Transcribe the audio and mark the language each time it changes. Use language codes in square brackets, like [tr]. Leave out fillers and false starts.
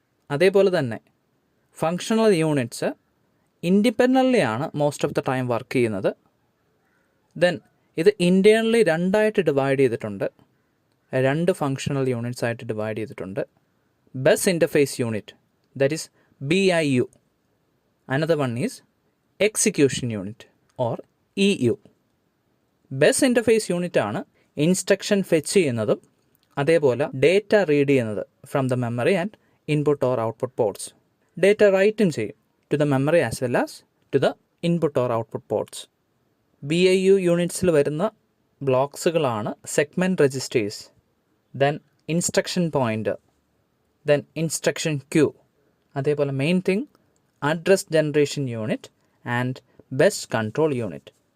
[ml] അതേപോലെ തന്നെ functional units independently ആണ് most of the time work ചെയ്യുന്നത്. ദെൻ ഇത് ഇൻറ്റേർണലി 2 ഡിവൈഡ് ചെയ്തിട്ടുണ്ട്. 2 ഫങ്ഷണൽ യൂണിറ്റ്സ് ആയിട്ട് ഡിവൈഡ് ചെയ്തിട്ടുണ്ട്. [en] Bus interface unit, that is BIU. Another one is execution unit or EU. [ml] Bus interface unit ആണ് instruction fetch ചെയ്യുന്നതും അതേപോലെ data read ചെയ്യുന്നത് [en] From the memory and input or output ports. [ml] Data റൈറ്റും ചെയ്യും [en] To the memory as well as to the input or output ports. [ml] BIU യൂണിറ്റ്സിൽ വരുന്ന ബ്ലോക്സുകളാണ് segment registers, then instruction pointer, then instruction Q, അതേപോലെ main thing address generation unit and bus control unit.